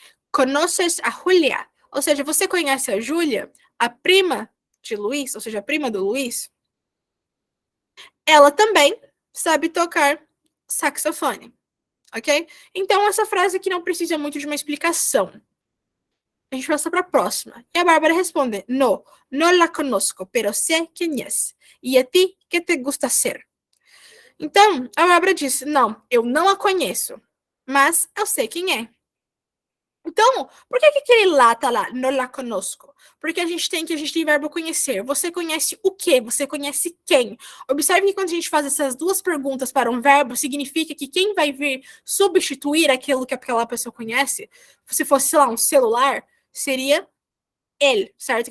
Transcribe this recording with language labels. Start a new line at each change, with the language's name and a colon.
Spanish: Conoces a Julia,
Portuguese: ou seja, você conhece a Júlia, a prima de Luiz, ou seja, a prima do Luiz, ela também sabe tocar saxofone, ok? Então, essa frase aqui não precisa muito de uma explicação. A gente passa para a próxima. E a Bárbara responde,
Spanish: no la conozco, pero sé quién es. E a ti, que te gusta ser?
Portuguese: Então, a Bárbara disse, não, eu não a conheço, mas eu sei quem é. Então, por que aquele lá tá lá?
Spanish: No la conosco.
Portuguese: Porque a gente tem verbo conhecer. Você conhece o quê? Você conhece quem? Observe que quando a gente faz essas duas perguntas para um verbo, significa que quem vai vir substituir aquilo que aquela pessoa conhece, se fosse, sei lá, um celular, seria ele, certo?